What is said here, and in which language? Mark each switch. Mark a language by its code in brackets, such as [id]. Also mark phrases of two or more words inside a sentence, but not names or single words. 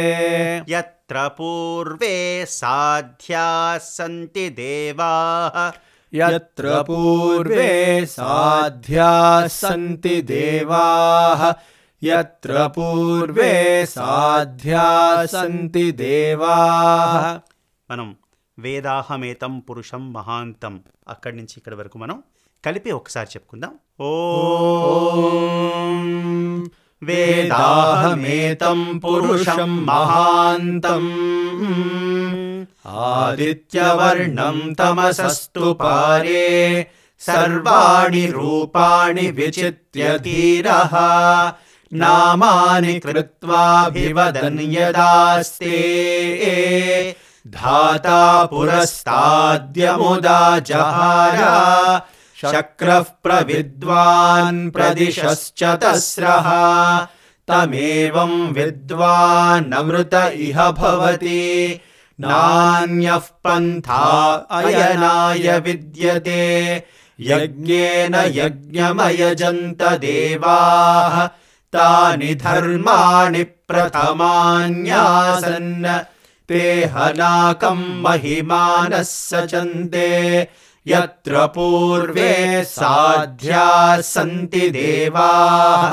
[sa] यत्र पूर्वे साध्याः सन्ति देवाः यत्र पूर्वे साध्याः सन्ति देवाः यत्र पूर्वे साध्याः सन्ति देवाः [te] మనం [sa] వేదాహమేతం పురుషం మహాంతం [te] అక్కడి నుంచి ఇక్కడి వరకు మనం కలిపి ఒకసారి చెప్పుకుందాం. [sa] ఓం వేదాహమేతం పురుషం మహాంతం ఆదిత్యవర్ణం తమసస్తు పారే సర్వాణి రూపాణి విచిత్య ధీరః నామాని కృత్వాభివదన్ యదాస్తే धाता पुरस्ताद्यमुदा जहार शक्रः प्रविद्वान् प्रदिशश्चतस्रः तमेवं विद्वानमृत इह भवति नान्यः पन्था अयनाय विद्यते यज्ञेन यज्ञमयजन्त देवाः तानि धर्माणि प्रथमान्यासन् ते हनाकं महिमानः सचन्ते यत्र पूर्वे साध्याः सन्ति देवाः